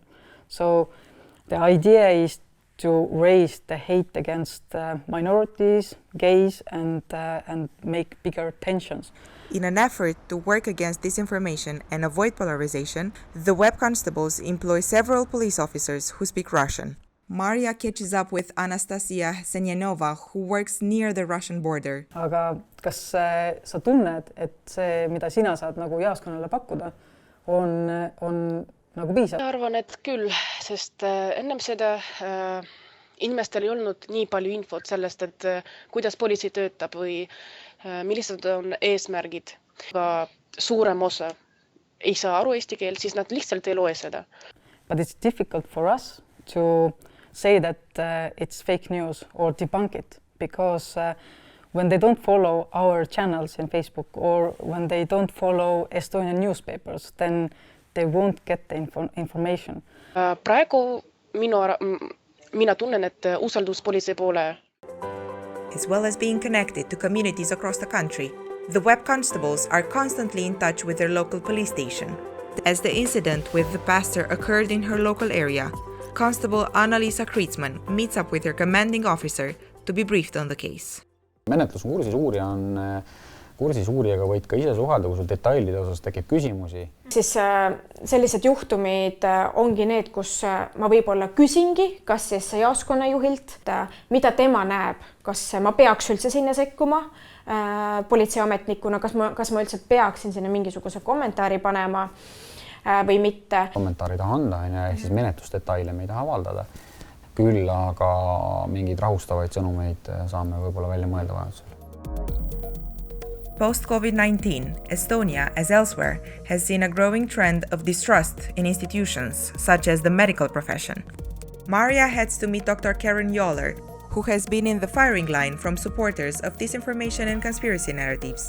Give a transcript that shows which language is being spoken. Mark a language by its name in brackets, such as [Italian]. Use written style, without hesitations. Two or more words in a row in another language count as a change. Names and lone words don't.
[English] So the idea is to raise the hate against minorities, gays, and make bigger tensions. In an effort to work against disinformation and avoid polarization, the Web Constables employ several police officers who speak Russian. Maria catches up with Anastasia Senyanova, who works near the Russian border. [Estonian] Aga kas sa tunned, et see, mida sina saad nagu jaaskonnale pakkuda, on nagu piisab. Ma arvan, et küll, sest ennem seda inimestel ei olnud nii palju infot sellest, et kuidas politsei töötab või millised on eesmärgid. Ka suurem osa ei saa aru eesti keelt, siis nad lihtsalt ei loe seda. [English] But it's difficult for us to say that it's fake news or debunk it because when they don't follow our channels in Facebook or when they don't follow Estonian newspapers, then they won't get the information. [Estonian] Praegu mina tunnen, et usaldus politsei poole. [English] As well as being connected to communities across the country, the Web Constables are constantly in touch with their local police station. As the incident with the pastor occurred in her local area, Constable Anna-Liisa Kriitsman meets up with her commanding officer to be briefed on the case. [Estonian] Menetluskursis uurija on kursis uurijaga võid ka ise suhelda, kui sul detailide osas tekib küsimusi. Siis sellised juhtumid ongi need, kus ma võib-olla küsingi, kas siis jaoskonnajuhilt, mida tema näeb, kas ma peaks üldse sinna sekkuma politseiametnikuna, kas ma üldse peaksin sinna mingisuguse kommentaari panema või mitte. Kommentaari taha anda, ehk siis menetlusdetaile me ei taha avaldada. Küll aga mingeid rahustavaid sõnumeid saame võib-olla välja mõelda vajadusel. [English] Post-COVID-19, Estonia, as elsewhere, has seen a growing trend of distrust in institutions, such as the medical profession. Maria heads to meet Dr. Karen Yoller, who has been in the firing line from supporters of disinformation and conspiracy narratives.